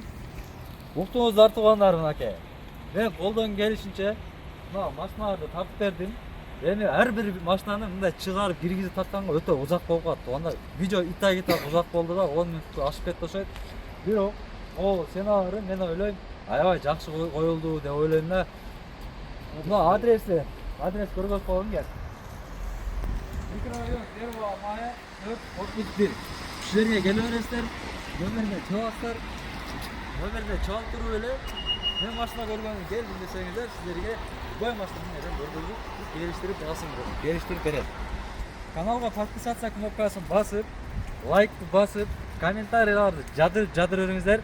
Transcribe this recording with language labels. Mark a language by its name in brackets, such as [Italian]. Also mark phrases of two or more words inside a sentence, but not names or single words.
[Uzbek] Uqdingizlar tug'anlarim aka. Men qo'ldan kelishincha mana mashinalarni topib berdim. Endi har bir mashinani bunday chiqarib kirgizib tatganga o'ta uzoq bo'lib qoldi. Tug'anlar, video ita uzoq bo'ldi-da, 10 minutga oshib ketdi o'xshaydi. Biroq, o senaryo men o'ylayman, [Kazakh] aябай жақсы қойылды деп ойлаймын да. [Kyrgyz] Мына адres көргөз қойгон кел. Микрорайон Первого мая 4-31. Кишилерге келе бересиздер, номерге чаласыздар. Номерде чалып туруп эле мен машина көргөнүм келдим десеңиздер, сиздерге бой машинаны көргөзүп, келиштирип келиштирип берет. Каналга подписаться кнопкасын басып, лайкты басып, комментарийларды жадырып бериңиздер.